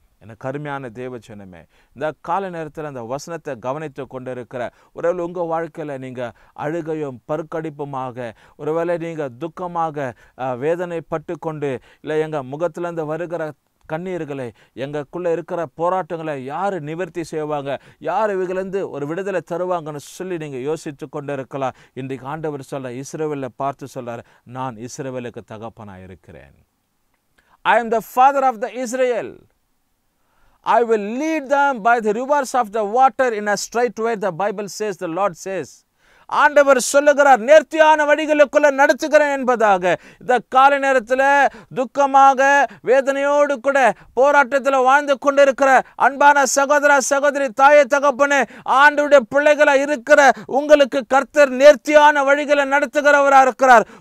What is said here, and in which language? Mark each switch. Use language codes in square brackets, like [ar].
[ta] எனக்கு அருமையான தேவஜனமே, இந்த கால நேரத்தில் அந்த வசனத்தை கவனித்து கொண்டு இருக்கிற ஒருவேளை உங்கள் வாழ்க்கையில் நீங்கள் அழுகையும் பருக்கடிப்புமாக, ஒருவேளை நீங்கள் துக்கமாக வேதனைப்பட்டு கொண்டு, இல்லை எங்கள் முகத்திலேருந்து வருகிற கண்ணீர்களை, எங்களுக்குள்ளே இருக்கிற போராட்டங்களை யார் நிவர்த்தி செய்வாங்க, யார் இவங்களேருந்து ஒரு விடுதலை தருவாங்கன்னு சொல்லி நீங்கள் யோசித்து கொண்டு இருக்கலாம். இன்றைக்கு ஆண்டவர் சொல்ல, இஸ்ரவேலை பார்த்து சொல்கிறார், நான் இஸ்ரவேலுக்கு தகப்பனாக இருக்கிறேன். [en] I am the father of the Israel. I will lead them by the rivers of the water in a straight way, the Bible says, the Lord says. [ta] ஆண்டவர் சொல்லுகிறார், நேர்த்தியான வழிகளுக்குள்ள நடத்துகிறேன் என்பதாக. இந்த காலை நேரத்தில் துக்கமாக வேதனையோடு கூட போராட்டத்தில் வாழ்ந்து கொண்டிருக்கிற அன்பான சகோதர சகோதரி, தாயை தகப்பனே, ஆண்டவருடைய பிள்ளைகளா இருக்கிற உங்களுக்கு கர்த்தர் நேர்த்தியான வழிகளை நடத்துகிறவராக இருக்கிறார்.